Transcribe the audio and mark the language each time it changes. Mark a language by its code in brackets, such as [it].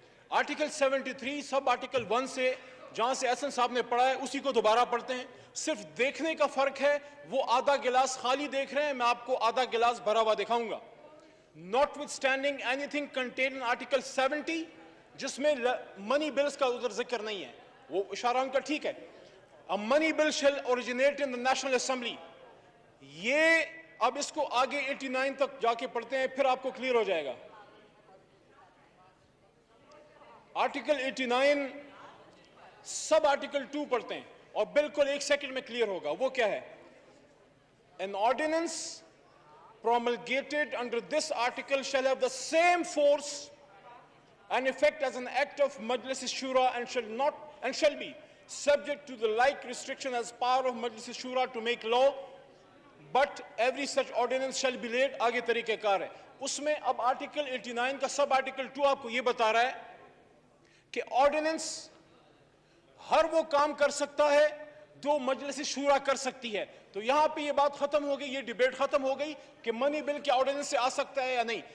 [ur] Article 73 sub article 1 سے جہاں سے احسن صاحب نے پڑھا ہے اسی کو دوبارہ پڑھتے ہیں. صرف دیکھنے کا فرق ہے, وہ آدھا گلاس خالی دیکھ رہے ہیں, میں آپ کو آدھا گلاس بھرا ہوا دکھاؤں گا. [en] Notwithstanding anything contained in Article 70 [ur] جس میں منی بلز کا ادھر ذکر نہیں ہے, وہ اشارہ ان کا ٹھیک ہے. [en] A money bill shall originate in the National Assembly. [ur] یہ اب اس کو آگے 89 تک جا کے پڑھتے ہیں, پھر آپ کو کلیئر ہو جائے گا. آرٹیکل 89 سب آرٹیکل 2 پڑھتے ہیں اور بالکل 1 سیکنڈ میں کلیئر ہوگا. وہ کیا ہے؟ [en] An ordinance promulgated under this article shall have the same force and effect as an act of Majlis Shura and shall be subject to the like restriction as power of Majlis Shura to make law, but every such ordinance shall be laid. [ur] آگے طریقہ کار ہے اس میں. اب article 89 کا sub article 2 آپ کو یہ بتا رہا ہے کہ آرڈیننس ہر وہ کام کر سکتا ہے دو مجلس شورا کر سکتی ہے. تو یہاں پہ یہ بات ختم ہو گئی, یہ ڈیبیٹ ختم ہو گئی کہ منی بل کیا آرڈیننس سے آ سکتا ہے یا نہیں.